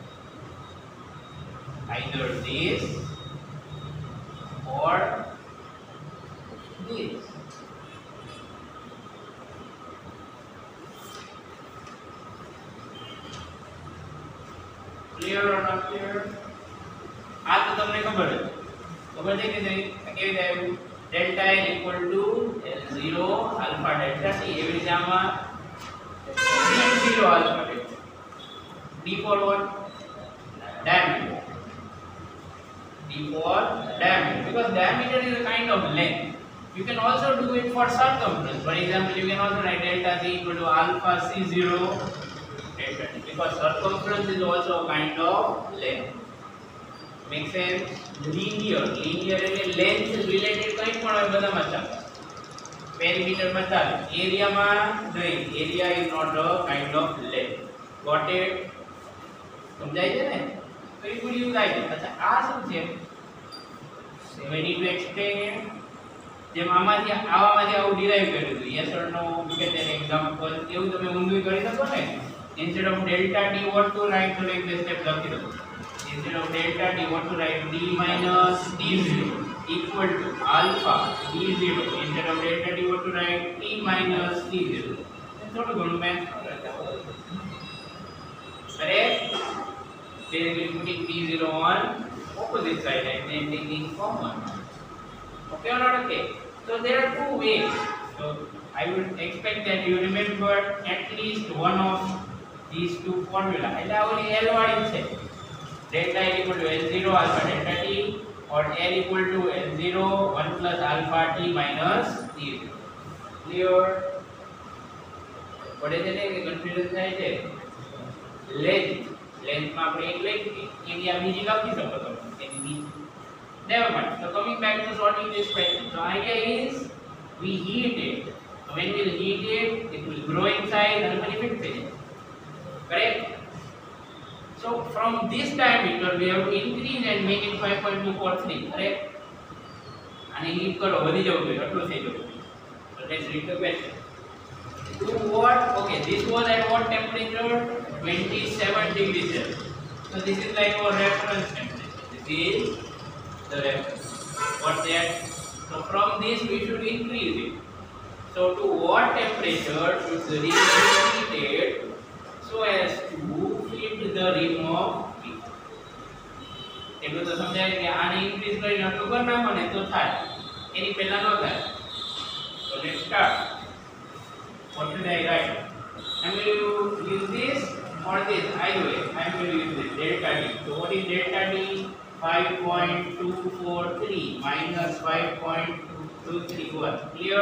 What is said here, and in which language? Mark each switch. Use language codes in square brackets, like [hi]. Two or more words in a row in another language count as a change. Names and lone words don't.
[en] Either this or this. Clear or not clear? [gu] આ તો તમને ખબર છે કે કેવી જાય [en] delta L equal to L0 alpha delta T. [gu] એવી રીતે આમાં [en] D0 alpha delta. D for what? Diameter. D for diameter. Because diameter is a kind of length. You can also do it for circumference. For example, you can also write delta C equal to alpha C0 delta T. Because circumference is also a kind of length. Make sense? [gu] Linear એટલે [en] length related [gu] કંઈ પણ હોય બધામાં ચાલે. Perimeter માં ચાલે. Area માં નહીં. [en] Area is not a kind of length. Got it? [gu] સમજાય છે ને? તો [en] it would use like this. [gu] અચ્છા આ શું છે? [en] We need to explain. [gu] જેમ આમાંથી આવું ડિરાઈવ કર્યું હતું [en] yes or no get an example [gu] એવું તમે ઊંધું કરી શકો ને [en] instead of delta t what to write so like this step [gu] લખી દો [en] instead of delta t what to write d minus d0 equal to alpha d0 instead of delta t what to write t minus d0 [gu] થોડું ઘણું મેથ [en] correct basically putting d0 on opposite side and then taking common. Okay or not okay? So there are two ways. So I would expect that you remember at least one of these two formula. [gu] એટલે આ ઓલી L વાળી છે. [en] Delta L equal to L0 alpha delta t or L equal to L0 1 plus alpha t minus t0. Clear? [gu] પડે છે ને કે કન્ફ્યુઝન થાય છે? Length માં આપણે એક લખી એરિયા બીજી લખી શકો છો એની બીજી. [en] Never mind. So coming back to solving this question. The idea is we heat it. So when we heat it will grow in size and benefit it. Correct? So from this diameter we have to increase and make it 5.243. Correct? And heat [gu] karo વધી જવું જોઈએ આટલું થઈ જવું. [en] So let's read the question. To what? Okay, this was at what temperature? 27 degrees Celsius. So this is like our reference temperature. This is the reference. What's that? So from this we should increase it. So to what temperature should the ring be heated so as to fit the rim of P? [gu] એટલું તો સમજાય કે આને ઇન્ક્રીઝ કરીને આટલું કરી નાખો ને તો થાય એની પહેલા ન થાય. [en] So let's start. What should I write? I'm going to use this or this. Either way, I'm going to use this delta t. So what is delta t? 5.243 minus 5.231. Clear?